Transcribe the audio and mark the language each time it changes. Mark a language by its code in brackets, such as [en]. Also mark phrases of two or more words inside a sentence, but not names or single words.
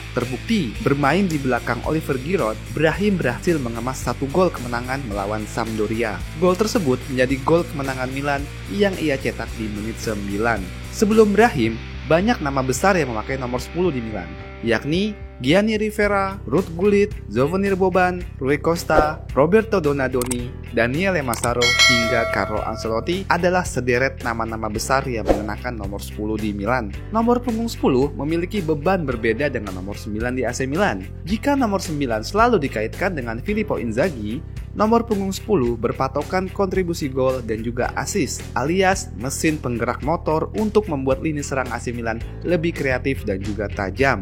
[id] Terbukti, bermain di belakang Oliver Giroud, Brahim berhasil mengemas 1 gol kemenangan melawan Sampdoria. Gol tersebut menjadi gol kemenangan Milan yang ia cetak di menit 9. Sebelum Brahim, banyak nama besar yang memakai nomor 10 di Milan, yakni Gianni Rivera, Ruud Gullit, Slavoomir Boban, Rui Costa, Roberto Donadoni, Daniele Massaro, hingga Carlo Ancelotti adalah sederet nama-nama besar yang mengenakan nomor 10 di Milan. Nomor punggung 10 memiliki beban berbeda dengan nomor 9 di AC Milan. Jika nomor 9 selalu dikaitkan dengan Filippo Inzaghi, nomor punggung 10 berpatokan kontribusi gol dan juga assist, alias mesin penggerak motor untuk membuat lini serang AC Milan lebih kreatif dan juga tajam.